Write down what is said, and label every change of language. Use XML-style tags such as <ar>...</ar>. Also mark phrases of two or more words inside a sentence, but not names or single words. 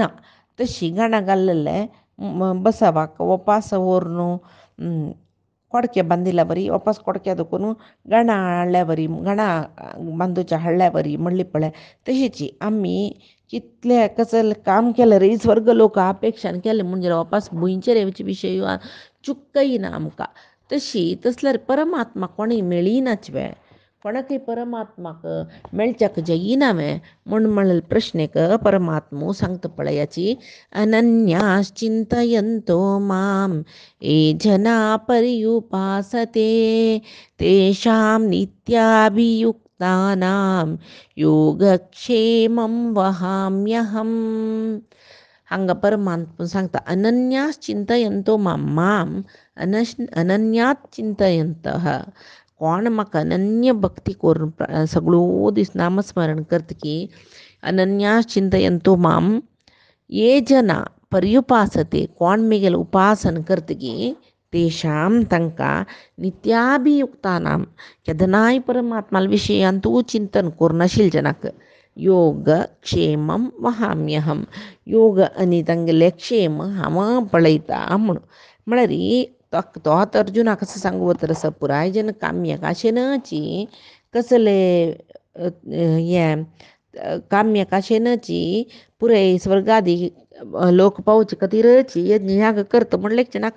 <kok>तशी घाणा घाल्लेले बसवाक वापस व्हरून कोडके बांदिल्या बरी वापस कोडक्या दुखून घाणा हाडल्या बरी घाणा बांदूच्या हाडल्या बरी म्हणली पळय तशीची आमी कितले कसं काम केलें रे स्वर्ग लोक अपेक्षान केलें म्हणजे वापस बुंयचेर येवचे विशय चुक्कय ना आमकां. तसल्यार परमात्मा कोणीय मेळिनाच वे कोणाकय परमात्माक मेळच्याक जायना वे म्हण प्रश्नेक परमात्मो सांगता पळय याची</kok> <sa>अनन्याश्चिंतयन्तो माम ये जना पर्युपासते तेषां नित्याभियुक्तानां योगक्षेमं वहाम्यहम्.</sa> <kok>हांगा परमात्मा सांगता</kok> <sa>अनन्यास चिंतयन्तो माम अनन्यात चिंतयन्तः</sa> <kok>कोण म्हाका अनन्य भक्ती करून सगळो दीस नामस्मरण करता की</kok> <sa>अनन्यास चिंतयन्तो माम ये जना पर्युपासते</sa> <kok>कोण मेगेल उपासन करता की तेषां तांकां नित्याभियुक्तानां केदनाय परमात्मा विशयांतू चिंतन करून जनाक</kok> <sa>योग क्षेमम वहाम्यहम</sa> <kok>योग आनी तांगेले क्षेम हांव पळयता म्हळ्यार तोच अर्जुना कसं सांगू तर पुराय जन काम्यक आशेनची कसले हे काम्यक आशेनची पुराय स्वर्गादी लोक पावचे खातीरची यज्ञ याग करता म्हणलेच नाका.</kok>